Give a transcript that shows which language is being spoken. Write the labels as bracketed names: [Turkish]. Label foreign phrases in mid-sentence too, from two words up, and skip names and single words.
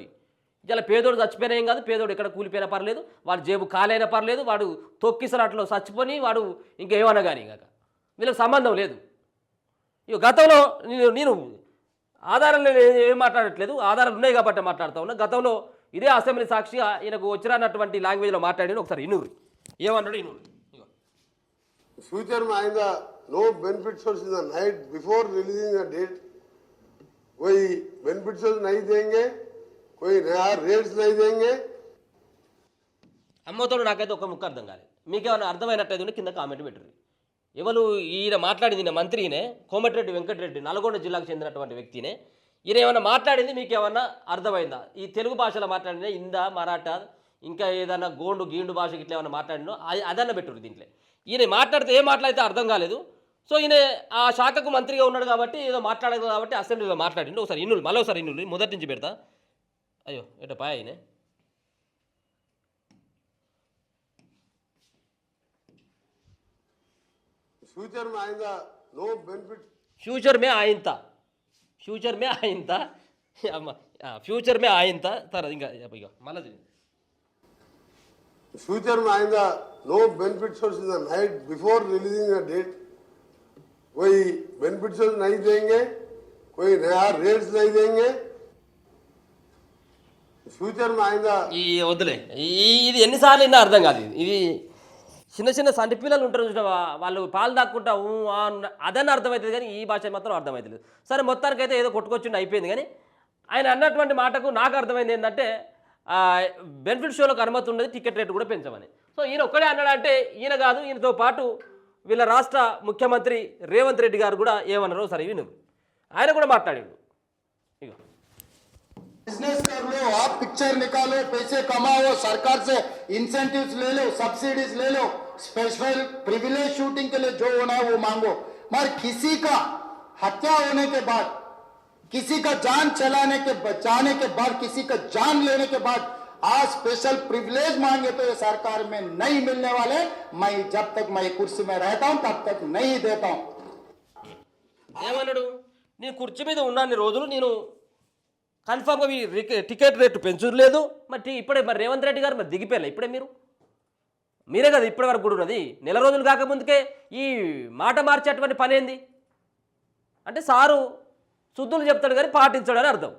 [Telugu] ఇలా పేదోడు చచ్చిపోయినా ఏం కాదు, పేదోడు ఎక్కడ కూలిపోయినా పర్లేదు, వాడు జేబు ఖాళైనా పర్లేదు, వాడు తొక్కిసలాట్లో చచ్చిపోని వాడు ఇంకేమన్నా కానీ కాక వీళ్ళకి సంబంధం లేదు. ఇక గతంలో నేను ఆధారాలు ఏం మాట్లాడట్లేదు, ఆధారాలు ఉన్నాయి కాబట్టి మాట్లాడుతూ ఉన్నా. గతంలో ఇదే అసెంబ్లీ సాక్షిగా ఈయనకు వచ్చినటువంటి లాంగ్వేజ్లో మాట్లాడి ఒకసారి ఇనూరు ఏమన్నాడు ఇనూరు. [Hindi] फ्यूचर में आएगा [English] no benefit source in the night before releasing a date, [Hindi] कोई [English] benefit source [Hindi] नहीं देंगे, कोई नया रेट्स नहीं देंगे. [Telugu] అమ్మతోడు నాకైతే ఒక ముక్క అర్థం కాలేదు. మీకేమైనా అర్థమైనట్టయితే కింద కామెంట్ పెట్టండి. ఎవరు ఈయన మాట్లాడింది? మంత్రినే, కోమటిరెడ్డి వెంకటరెడ్డి, నల్గొండ జిల్లాకు చెందినటువంటి వ్యక్తినే. ఈయన ఏమన్నా మాట్లాడింది మీకేమన్నా అర్థమైందా? ఈ తెలుగు భాషలో మాట్లాడినా, హిందా, మరాఠా, ఇంకా ఏదన్నా గోండు గీండు భాషకి ఇట్లా ఏమన్నా మాట్లాడినో అదన్న పెట్టుర్రు దీంట్లో. ఈయన మాట్లాడితే ఏం మాట్లాడితే అర్థం కాలేదు. సో ఈయన ఆ శాఖకు మంత్రిగా ఉన్నాడు కాబట్టి ఏదో మాట్లాడదు కాబట్టి అసెంబ్లీలో మాట్లాడిండు. ఒకసారి ఇన్నులు, మళ్ళీ ఒకసారి ఇన్నులు మొదటి నుంచి పెడతా. అయ్యో ఎట పాయ ఆయన. [Hindi] फ्यूचर में आएगा [English] no benefit, [Hindi] फ्यूचर में आयंता, फ्यूचर में आयंता, फ्यूचर में आयंता तरह [Telugu] ఇంకా మళ్ళీ [Hindi] फ्यूचर में आएगा [English] no benefit source in the night before releasing a date, [Hindi] कोई [English] benefit source [Hindi] नहीं देंगे, कोई नया रेट्स नहीं देंगे. फ्यूचर में आएगा [Telugu] ఈ వదిలే, ఇది ఎన్నిసార్లు అయినా అర్థం కాదు. ఇది చిన్న చిన్న సంటి పిల్లలు ఉంటారు చూసినావా, వాళ్ళు పాలు దాక్కుంటా అదని అర్థమవుతుంది కానీ ఈ భాష మాత్రం అర్థమవుతుంది. సరే మొత్తానికైతే ఏదో కొట్టుకొచ్చిండి అయిపోయింది. కానీ ఆయన అన్నటువంటి మాటకు నాకు అర్థమైంది ఏంటంటే బెనిఫిట్ షోలకు అనుమతి ఉండదు, [English] ticket rate [Telugu] కూడా పెంచమని. సో ఈయన ఒక్కడే అన్నాడంటే ఈయన కాదు, ఈయనతో పాటు వీళ్ళ రాష్ట్ర ముఖ్యమంత్రి రేవంత్ రెడ్డి గారు కూడా ఏమన్నారో సరే విను. ఆయన కూడా మాట్లాడాడు. ఇక [Hindi] बिजनेस कर लो, आप पिक्चर निकालो, पैसे कमाओ, सरकार से इंसेंटिव्स ले लो, सब्सिडीज ले लो, [English] special privilege shooting [Hindi] के लिए जो होना है वो मांगो. मगर किसी का हत्या होने के बाद, किसी का जान बचाने के बाद, किसी का जान लेने के बाद आज [English] special privilege [Hindi] मांगे तो ये सरकार में नहीं मिलने वाले. मैं जब तक मैं कुर्सी में रहता हूं तब तक नहीं देता हूं. [Telugu] ఏమన్నాడు? నేను కుర్చీ మీద ఉన్నాను రోజులు, నేను కన్ఫామ్గా [English] ticket rate [Telugu] పెంచలేదు. మరి ఇప్పుడే మరి రేవంత్ రెడ్డి గారు మరి దిగిపోయారు. ఇప్పుడే మీరే కదా ఇప్పటి వరకు కూడా ఉన్నది. నెల రోజులు కాకముందుకే ఈ మాట మార్చేటువంటి పని ఏంది అంటే, సారు శుద్ధులు చెప్తాడు కానీ పాటించాడు అని అర్థం.